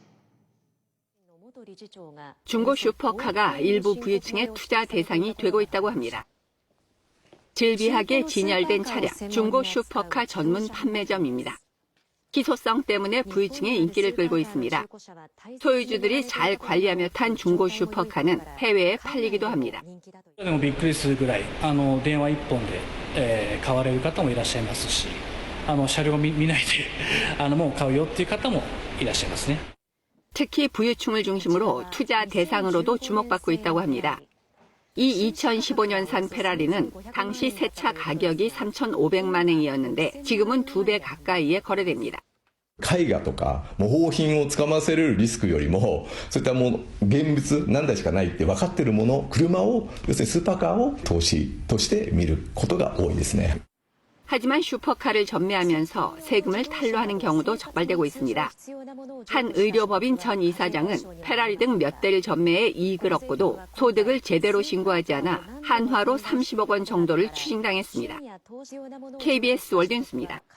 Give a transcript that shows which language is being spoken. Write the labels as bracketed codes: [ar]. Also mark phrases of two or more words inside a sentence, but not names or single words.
[ko] 중고 슈퍼카가 일부 부유층의 투자 대상이 되고 있다고 합니다. 질비하게 진열된 차량, 중고 슈퍼카 전문 판매점입니다. 희소성 때문에 부유층의 인기를 끌고 있습니다. 소유주들이 잘 관리하며 탄 중고 슈퍼카는 해외에 팔리기도 합니다. [ja] びっくりするぐらい電話1本で買われる方もいらっしゃいますし、車両を見ないでもう買うよっていう方もいらっしゃいますね. [ko] 특히 부유층을 중심으로 투자 대상으로도 주목받고 있다고 합니다. 이 2015년산 페라리는 당시 새 차 가격이 3,500만 엔이었는데 지금은 2배 가까이에 거래됩니다. [ja] 絵画とか模倣品をつかませるリスクよりもそういったもの現物何台しかないって分かっているもの車を要するにスーパーカーを投資として見ることが多いですね. [ko] 하지만 슈퍼카를 전매하면서 세금을 탈루하는 경우도 적발되고 있습니다. 한 의료법인 전 이사장은 페라리 등 몇 대를 전매해 이익을 얻고도 소득을 제대로 신고하지 않아 한화로 30억 원 정도를 추징당했습니다. KBS 월드뉴스입니다.